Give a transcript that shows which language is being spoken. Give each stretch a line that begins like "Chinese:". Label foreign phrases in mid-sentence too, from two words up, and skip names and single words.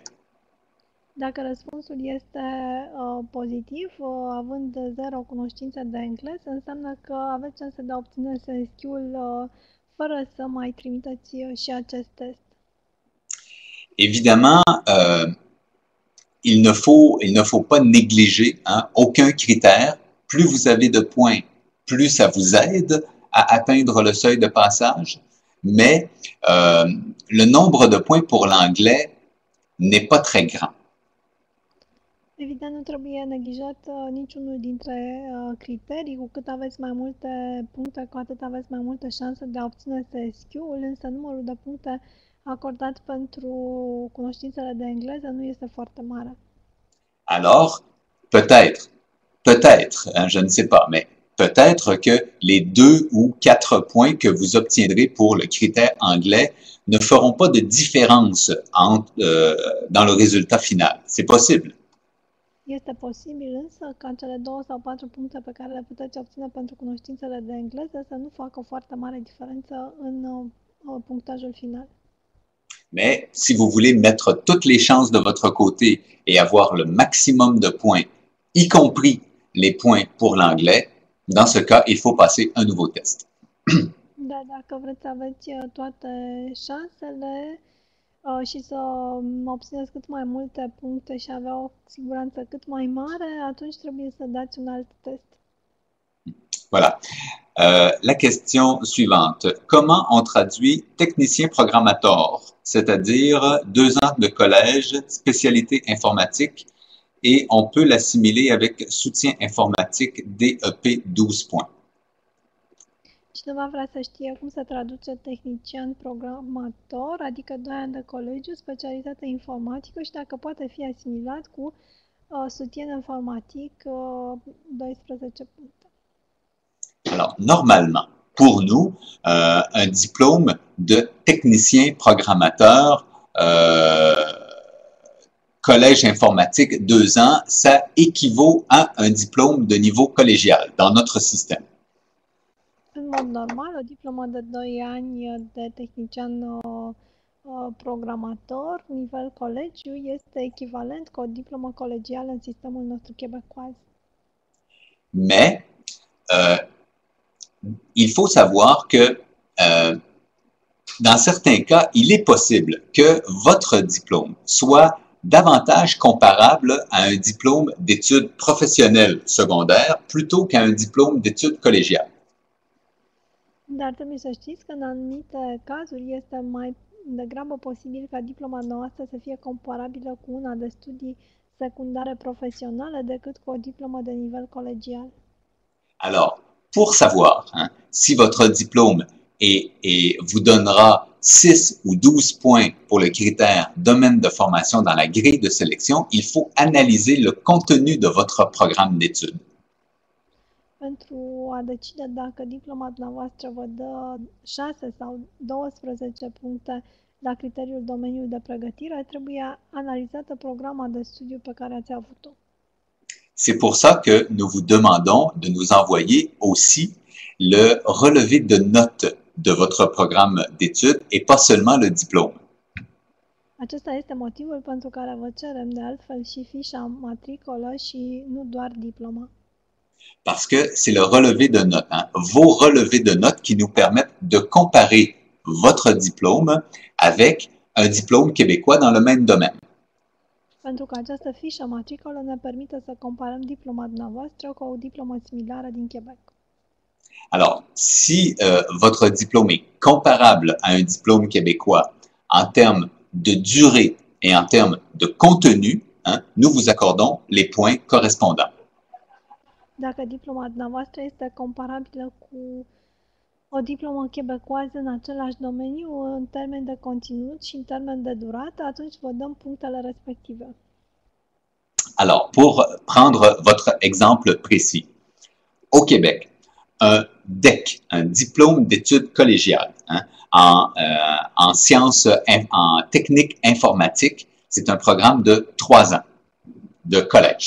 Romanian: Dacă răspunsul este pozitiv, având 0 cunoștințe de engleză, înseamnă că aveți șanse de a obține SSQ-ul fără să mai trimiteți și acest test.
French: Évidemment, il ne faut pas négliger aucun critère. Plus vous avez de points, plus ça vous aide à atteindre le seuil de passage, mais le nombre de points pour l'anglais n'est pas très grand.
Romanian: Evident, nu trebuie neglijat niciunul dintre criterii. Cu cât aveți mai multe puncte, cu atât aveți mai multe șanse de a obține SSQ-ul, însă numărul de puncte acordat pentru cunoștințele de engleză nu este foarte mare.
French: Alors, peut-être, je ne sais pas, mais peut-être que les 2 ou 4 points que vous obtiendrez pour le critère anglais ne feront pas de différence dans le résultat final. C'est possible.
Romanian: Este posibil însă ca cele 2 sau 4 puncte pe care le puteți obține pentru cunoștințele de engleză să nu facă o foarte mare diferență în punctajul final.
French: Mais si vous voulez mettre toutes les chances de votre côté et avoir le maximum de points, y compris les points pour l'anglais, dans ce cas, il faut passer un nouveau test.
Romanian: Da, dacă vreți să aveți toate șansele și să obțineți cât mai multe puncte și avea o siguranță cât mai mare, atunci trebuie să dați un alt test.
French: Voilà. La question suivante. Comment on traduit technicien programmateur, c'est-à-dire 2 ans de collège, spécialité informatique, et on peut l'assimiler avec soutien informatique DEP 12 points.
Romanian: Cineva vrea să știe cum se traduce tehnician programator, adică 2 ani de colegiu, specialitate informatică și dacă poate fi asimilat cu soutien informatic 12 puncte.
French: Alors, normalement, pour nous, un diplôme de technicien programmateur, collège informatique 2 ans, ça équivaut à un diplôme de niveau collégial dans notre système.
Romanian: În mod normal, o diplomă de 2 ani de tehnician programator, nivel colegiu, este echivalent cu o diplomă colegială în sistemul nostru québécois.
French: Mais, il faut savoir que dans certains cas, il est possible que votre diplôme soit davantage comparable à un diplôme d'études professionnelles secondaires plutôt qu'à un diplôme d'études collégiales.
Romanian: Dar trebuie să știți că în anumite cazuri este mai degrabă posibil ca diploma noastră să fie comparabilă cu una de studii secundare profesionale decât cu o diplomă de nivel colegial.
French: Alors, pour savoir si votre diplôme vous donnera 6 ou 12 points pour le critère domaine de formation dans la grille de sélection, il faut analyser le contenu de votre programme d'études.
Romanian: Pentru a decide dacă diploma dumneavoastră vă dă 6 sau 12 puncte la criteriul domeniului de pregătire, trebuie analizată programa de studiu pe care ați avut-o.
French: C'est pour ça que nous vous demandons de nous envoyer aussi le relevé de notes de votre programme d'études et pas seulement le diplôme.
Romanian: Acesta este motivul pentru care vă cerem de altfel și fișa matricolă și nu doar diploma.
French: Parce que c'est le relevé de notes, vos relevés de notes qui nous permettent de comparer votre diplôme avec un diplôme québécois dans le même domaine.
Romanian: Pentru că această fișă matricolă ne permite să comparăm diploma dumneavoastră cu o diplomă similară din Québec.
French: Alors, si votre diplôme est comparable à un diplôme québécois en termes de durée et en termes de contenu, nous vous accordons les points correspondants.
Romanian: Dacă diploma dumneavoastră este comparabilă cu o diplomă québécoisă în același domeniu, în termen de conținut și în termen de durată, atunci vă dăm punctele respective.
French: Alors, pour prendre votre exemple précis, au Québec, un DEC, un diplôme d'études collégiales en sciences, en technique informatique, c'est un programme de 3 ans de collège.